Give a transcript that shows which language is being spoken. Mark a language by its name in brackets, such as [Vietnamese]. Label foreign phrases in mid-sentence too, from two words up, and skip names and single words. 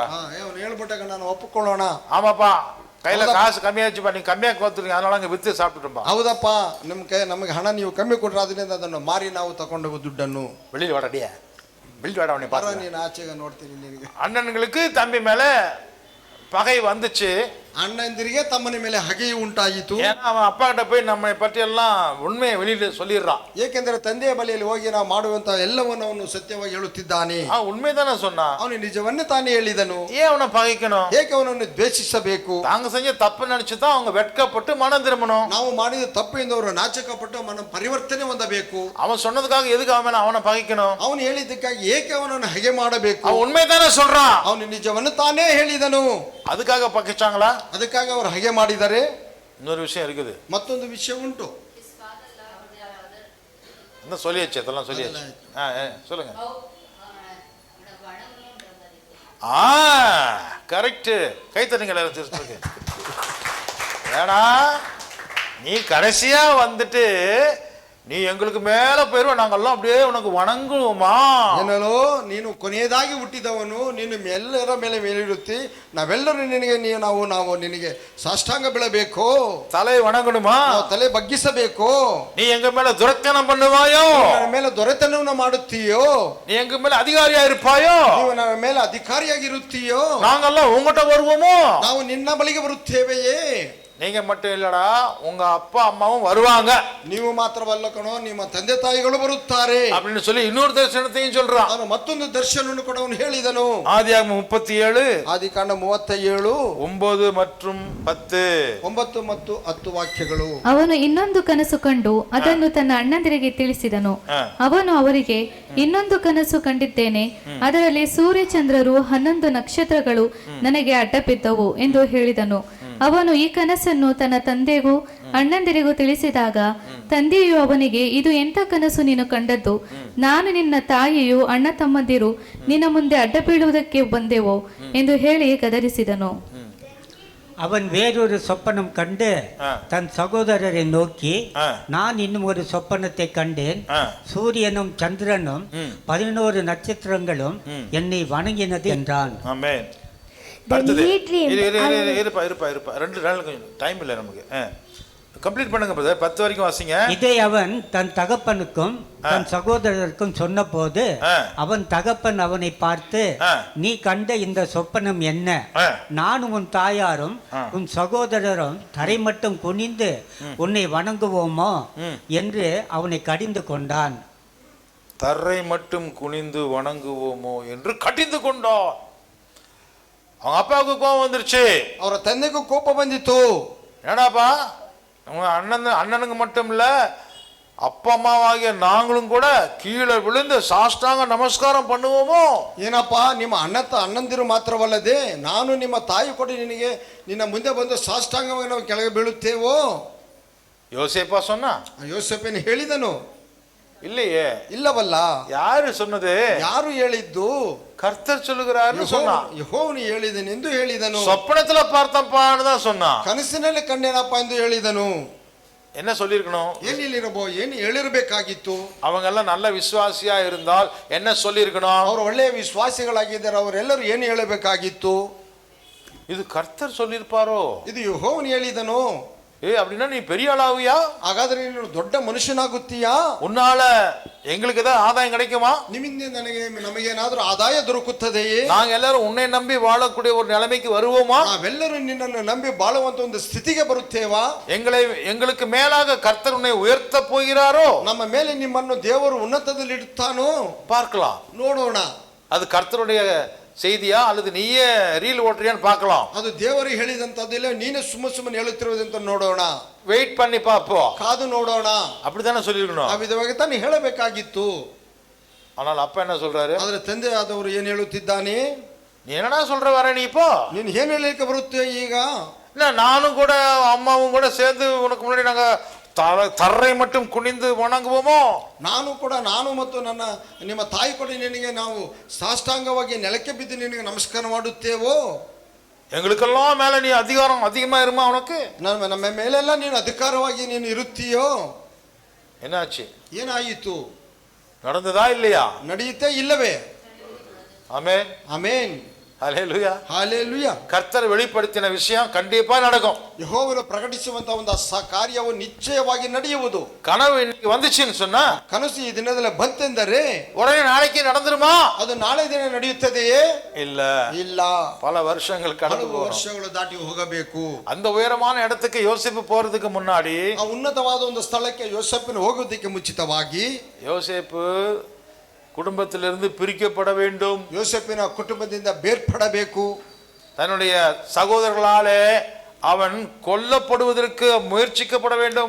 [Kannada] ಅವನು ಹೇಳ್ಬಿಟ್ಟಾಗ ನಾನು ಒಪ್ಪಿಕೊಳ್ಳೋಣ. [Tamil] ஆமாப்பா, கையில காசு கம்மியாச்சுப்பா, நீங்க கம்மியா கொடுத்துருங்க, அதனால அங்க வித்து சாப்பிட்டுட்டோம்பா. [Kannada] ಹೌದಪ್ಪ, ನಮಗೆ ಹಣ ನೀವು ಕಮ್ಮಿ ಕೊಟ್ರೆ ಅದರಿಂದ ಅದನ್ನು ಮಾರಿ ನಾವು ತಗೊಂಡು ದುಡ್ಡನ್ನು. [Tamil] வெளியில் வாடாடியா, வெளியில் வாடா, அவனை பாரு. [Kannada] ನೀನು ಆಚೆಗೆ ನೋಡ್ತೀನಿ ನಿನಗೆ. [Tamil] அண்ணன்களுக்கு தம்பி மேல பகை வந்துச்சு. [Kannada] ಅಣ್ಣಂದಿರಿಗೆ ತಮ್ಮನ ಮೇಲೆ ಹಗೆಯು ಉಂಟಾಯಿತು. [Tamil] ஏன்னா அவன் அப்பா கிட்ட போய் நம்மை பற்றி எல்லாம் ಉண்மையை வெளியில சொல்லிடுறான். [Kannada] ಏಕೆಂದರೆ ತಂದೆಯ ಬಳಿಯಲ್ಲಿ ಹೋಗಿ ನಾವು ಮಾಡುವಂತ ಎಲ್ಲವನ್ನು ಅವನು ಸತ್ಯವಾಗಿ ಹೇಳುತ್ತಿದ್ದಾನೆ. [Tamil] உண்மைதானே சொன்னா, [Kannada] ಅವನು ನಿಜವನ್ನೇ ತಾನೇ ಹೇಳಿದನು. [Tamil] ஏன் அவனை பகைக்கணும்? [Kannada] ಏಕೆ ಅವನನ್ನು ದ್ವೇಷಿಸಬೇಕು? [Tamil] தாங்க செஞ்ச தப்பு நினைச்சுதான் அவங்க வெட்கப்பட்டு மனம் திரும்பணும். [Kannada] ನಾವು ಮಾಡಿದ ತಪ್ಪು ಎಂದು ಅವರು ನಾಚಿಕಪಟ್ಟು ಮನ ಪರಿವರ್ತನೆ ಹೊಂದಬೇಕು. [Tamil] அவன் சொன்னதுக்காக எதுக்கு அவனை பகைக்கணும்? [Kannada] ಅವನು ಹೇಳಿದ್ದಕ್ಕಾಗಿ ಏಕೆ ಅವನನ್ನು ಹಗೆ ಮಾಡಬೇಕು? [Tamil] அவன் உண்மைதானே சொல்றான். [Kannada] ಅವನು ನಿಜವನ್ನು ತಾನೇ ಹೇಳಿದನು. [Tamil] அதுக்காக பகைச்சாங்களா? [Kannada] ಅದಕ್ಕಾಗಿ ಅವರು ಹಗೆ ಮಾಡಿದ್ದಾರೆ. [Tamil] இன்னொரு விஷயம் இருக்குது, [Kannada] ಮತ್ತೊಂದು ವಿಷಯ ಉಂಟು. [Tamil] சொல்லியாச்சு, அதெல்லாம் சொல்லியாச்சு. சொல்லுங்க. கரெக்ட், கை தட்டுங்க எல்லாரும். திருச்சிருக்கு. ஏடா நீ கடைசியா வந்துட்டு நீ எங்களுக்கு மேல போயிருவ, நாங்கெல்லாம் அப்படியே உனக்கு வணங்குவோமா? [Kannada] ಏನೋ ನೀನು ಕೊನೆಯದಾಗಿ ಹುಟ್ಟಿದವನು, ನೀನು ಎಲ್ಲರ ಮೇಲೆ ಮೇಲಿಡುತ್ತಿ, ನಾವೆಲ್ಲರೂ ನಿನಗೆ ನಾವು ನಿನಗೆ ಸಾಷ್ಟಾಂಗ ಬೀಳಬೇಕು, [Tamil] தலை வணங்கணுமா? [Kannada] ನಾವು ತಲೆ ಬಗ್ಗಿಸಬೇಕು. [Tamil] நீ எங்க மேல துரத்தனம் பண்ணுவாயோ? [Kannada] ನನ್ನ ಮೇಲೆ ದೊರೆತನವನ್ನು ಮಾಡುತ್ತೀಯೋ? [Tamil] நீ எங்க மேல அதிகாரியா இருப்பாயோ? [Kannada] ನೀವು ನನ್ನ ಮೇಲೆ ಅಧಿಕಾರಿಯಾಗಿರುತ್ತೀಯೋ? [Tamil] நாங்கெல்லாம் உங்ககிட்ட வருவோமோ? [Kannada] ನಾವು ನಿನ್ನ ಬಳಿಗೆ ಬರುತ್ತೇವೆಯೇ? [Tamil] நீங்க மட்டும் இல்லடா, உங்க அப்பா அம்மாவும் வருவாங்க. [Kannada] ನೀವು ಮಾತ್ರವಲ್ಲ ಕಣೋ, ನಿಮ್ಮ ತಂದೆ ತಾಯಿಗಳು ಬರುತ್ತಾರೆ [Tamil] அப்படின்னு சொல்லி இன்னொரு தரிசனத்தையும் சொல்றான். [Kannada] ಅವನು ಮತ್ತೊಂದು ದರ್ಶನವನ್ನು ಕೂಡ ಅವನು ಹೇಳಿದನು. [Tamil] ஆதியாகமம் 37 [Kannada] ಆದಿಕಾಂಡ 37 [Tamil] 9 மற்றும் 10. [Kannada] 9 ಮತ್ತು 10 ವಾಕ್ಯಗಳು. ಅವನು ಇನ್ನೊಂದು ಕನಸು ಕಂಡು ಅದನ್ನು ತನ್ನ ಅಣ್ಣಂದಿರಿಗೆ ತಿಳಿಸಿದನು. ಅವನು ಅವರಿಗೆ, ಇನ್ನೊಂದು ಕನಸು ಕಂಡಿದ್ದೇನೆ, ಅದರಲ್ಲಿ ಸೂರ್ಯ ಚಂದ್ರರು 11 ನಕ್ಷತ್ರಗಳು ನನಗೆ ಅಡ್ಡಬಿದ್ದವು ಎಂದು ಹೇಳಿದನು. ಅವನು ಈ ಕನಸನ್ನು ತನ್ನ ತಂದೆಗೂ ಅಣ್ಣಂದಿರಿಗೂ ತಿಳಿಸಿದಾಗ ತಂದೆಯು ಅವನಿಗೆ, ಇದು ಎಂಥ ಕನಸು ನೀನು ಕಂಡದ್ದು? ನಾನು ನಿನ್ನ ತಾಯಿಯು ಅಣ್ಣ ತಮ್ಮಂದಿರು ನಿನ್ನ ಮುಂದೆ ಅಡ್ಡ ಬೀಳುವುದಕ್ಕೆ ಬಂದೆವೋ ಎಂದು ಹೇಳಿ ಗದರಿಸಿದನು. [Tamil] அவன் வேறொரு சொப்பனம் கண்டு தன் சகோதரரை நோக்கி, நான் இன்னும் ஒரு சொப்பனத்தை கண்டேன், சூரியனும் சந்திரனும் 11 நட்சத்திரங்களும் என்னை வணங்கினது என்றான். ஆமென். [English] Then he dreamed. [Tamil] இருப்பா 2 நாள் கொஞ்சம் டைம் இல்லை நமக்கு. கம்ப்ளீட் பண்ணுங்க பிரதர், 10 வரைக்கும் வாசிங்க. இதை அவன் தன் தகப்பனுக்கும் தன் சகோதரருக்கும் சொன்னபோது அவன் தகப்பன் அவனை பார்த்து, நீ கண்ட இந்த சொப்பனம் என்ன? நானும் உன் தாயாரும் உன் சகோதரரும் தரை மட்டும் குனிந்து உன்னை வணங்குவோமோ என்று அவனை கடிந்து கொண்டான். தரை மட்டும் குனிந்து வணங்குவோமோ என்று கடிந்து கொண்டான். அவங்க அப்பாவுக்கு கோபம் வந்துருச்சு, [Kannada] ಅವರ ತಂದೆಗೂ ಕೋಪ ಬಂದಿತ್ತು. [Tamil] ஏடாப்பா, அண்ணனுக்கு மட்டும் இல்ல, அப்பா அம்மாவாகிய நாங்களும் கூட கீழே விழுந்து சாஷ்டாங்க நமஸ்காரம் பண்ணுவோமோ? [Kannada] ಏನಪ್ಪಾ, ನಿಮ್ಮ ಅಣ್ಣಂದಿರು ಮಾತ್ರವಲ್ಲದೆ ನಾನು ನಿಮ್ಮ ತಾಯಿ ಕೂಡ ನಿನ್ನ ಮುಂದೆ ಬಂದು ಸಾಷ್ಟಾಂಗವಾಗಿ ನಾವು ಕೆಳಗೆ ಬೀಳುತ್ತೇವೋ? [Tamil] யோசேப்பா சொன்னா? [Kannada] ಯೋಸೇಫನು ಹೇಳಿದನು. [Tamil] இல்லையே. [Kannada] ಇಲ್ಲವಲ್ಲ. [Tamil] யாரு சொன்னது? [Kannada] ಯಾರು ಹೇಳಿದ್ದು? [Tamil] கர்த்தர் சொல்லுகிறாரு சொன்னா. [Kannada] ಯೆಹೋವನು ಹೇಳಿದನೆಂದು ಹೇಳಿದನು. [Tamil] சொப்பனத்துல பார்த்தப்பான்னு தான் சொன்னா. [Kannada] ಕನಸಿನಲ್ಲಿ ಕಂಡೇನಪ್ಪ ಎಂದು ಹೇಳಿದನು. [Tamil] என்ன சொல்லிருக்கணும்? [Kannada] ಏನು ಹೇಳಿರಬೇಕಾಗಿತ್ತು? [Tamil] அவங்க எல்லாம் நல்ல விசுவாசியா இருந்தால் என்ன சொல்லிருக்கணும்? [Kannada] ಅವರು ಒಳ್ಳೆಯ ವಿಶ್ವಾಸಿಗಳಾಗಿದ್ದಾರೆ, ಅವರೆಲ್ಲರೂ ಏನು ಹೇಳಬೇಕಾಗಿತ್ತು? [Tamil] இது கர்த்தர் சொல்லிருப்பாரோ? [Kannada] ಇದು ಯೆಹೋವನು ಹೇಳಿದನು. [Tamil] அப்படின்னா நீ பெரிய ஆளாவியா? [Kannada] ಹಾಗಾದ್ರೆ ನೀನು ದೊಡ್ಡ ಮನುಷ್ಯನಾಗುತ್ತೀಯಾ? [Tamil] உன்னால எங்களுக்கு ஏதாவது ஆதாயம் கிடைக்குமா? [Kannada] ನಿಮ್ಮಿಂದ ನಮಗೇನಾದ್ರೂ ಆದಾಯ ದೊರಕುತ್ತದೆಯೇ? [Tamil] நாங்க எல்லாரும் உன்னை நம்பி வாழக்கூடிய ஒரு நிலைமைக்கு வருவோமா? [Kannada] ನಾವೆಲ್ಲರೂ ನಿನ್ನನ್ನು ನಂಬಿ ಬಾಳುವಂತ ಒಂದು ಸ್ಥಿತಿಗೆ ಬರುತ್ತೇವಾ? [Tamil] எங்களுக்கு மேலாக கர்த்தர் உன்னை உயர்த்த போகிறாரோ? [Kannada] ನಮ್ಮ ಮೇಲೆ ನಿಮ್ಮನ್ನು ದೇವರು ಉನ್ನತದಲ್ಲಿ ಇಡುತ್ತಾನೋ? [Tamil] பார்க்கலாம், [Kannada] ನೋಡೋಣ. [Tamil] அது கர்த்தருடைய செய்தியா அல்லது நீயே ரீல் ஓட்டுறியான்னு பார்க்கலாம். [Kannada] ಅದು ದೇವರು ಹೇಳಿದಂತದ್ದಿಲ್ಲ, ನೀನೇ ಸುಮ್ಮನೆ ಹೇಳುತ್ತಿರುವುದಂತ ನೋಡೋಣ. [Tamil] வெயிட் பண்ணி பாப்போ, [Kannada] ಕಾದು ನೋಡೋಣ. [Tamil] அப்படித்தானே சொல்லிருக்கணும். [Kannada] ಆ ವಿಧವಾಗಿ ತಾನು ಹೇಳಬೇಕಾಗಿತ್ತು. [Tamil] ஆனால் அப்பா என்ன சொல்றாரு? [Kannada] ಆದ್ರೆ ತಂದೆ ಆದವರು ಏನು ಹೇಳುತ್ತಿದ್ದಾನೆ? [Tamil] நீ என்னடா சொல்ற வர நீ இப்போ? [Kannada] ನೀನು ಏನು ಹೇಳಲಿಕ್ಕೆ ಬರುತ್ತೆ ಈಗ? [Tamil] இல்ல, நானும் கூட அம்மாவும் கூட சேர்ந்து உனக்கு முன்னாடி நாங்க தரை மட்டும் குனிந்து வணங்குவோமோ? [Kannada] ನಾನು ಮತ್ತು ನಿಮ್ಮ ತಾಯಿ ಕೂಡ ನಿನಗೆ ನಾವು ಸಾಷ್ಟಾಂಗವಾಗಿ ನೆಲಕ್ಕೆ ಬಿದ್ದು ನಿನಗೆ ನಮಸ್ಕಾರ ಮಾಡುತ್ತೇವೋ? [Tamil] எங்களுக்கெல்லாம் மேல நீ அதிகாரம் அதிகமா இருமா உனக்கு. [Kannada] ನಮ್ಮ ಮೇಲೆಲ್ಲ ನೀನು ಅಧಿಕಾರವಾಗಿ ನೀನು ಇರುತ್ತೀಯೋ. [Tamil] என்னாச்சு? [Kannada] ಏನಾಯಿತು? [Tamil] நடந்ததா இல்லையா? [Kannada] ನಡೆಯುತ್ತೆ ಇಲ್ಲವೇ? [Tamil] ஆமென் [Kannada] ಆಮೆನ್. [Tamil] ஹல்லேலூயா. [Kannada] ಹಾಲೆಲೂಯಾ. [Tamil] கர்த்தர் வெளிப்படுத்தின விஷயம் கண்டிப்பா நடக்கும். [Kannada] ಯೆಹೋವನು ಪ್ರಕಟಿಸುವಂತ ಒಂದು ಕಾರ್ಯವು ನಿಶ್ಚಯವಾಗಿ ನಡೆಯುವುದು. [Tamil] கனவு இன்னைக்கு வந்துச்சுன்னு சொன்னா, [Kannada] ಕನಸು ಈ ದಿನದಲ್ಲಿ ಬಂತೆಂದರೆ [Tamil] உடனே நாளைக்கு நடந்துருமா? [Kannada] ಅದು ನಾಳೆ ದಿನ ನಡೆಯುತ್ತದೆಯೇ? [Tamil] இல்ல [Kannada] ಇಲ್ಲ. [Tamil] பல வருஷங்கள் கடந்து போகும். [Kannada] ವರ್ಷಗಳು ದಾಟಿ ಹೋಗಬೇಕು. [Tamil] அந்த உயரமான இடத்துக்கு யோசேப்பு போறதுக்கு முன்னாடி, [Kannada] ಆ ಉನ್ನತವಾದ ಒಂದು ಸ್ಥಳಕ್ಕೆ ಯೋಸೇಫನು ಹೋಗುವುದಕ್ಕೆ ಮುಂಚಿತವಾಗಿ [Tamil] யோசேப்பு குடும்பத்திலிருந்து பிரிக்கப்பட வேண்டும். [Kannada] ಯೋಸೇಫಿನ ಕುಟುಂಬದಿಂದ ಬೇರ್ಪಡಬೇಕು. [Tamil] தன்னுடைய சகோதரர்களாலே அவன் கொல்லப்படுவதற்கு முயற்சிக்கப்பட வேண்டும்.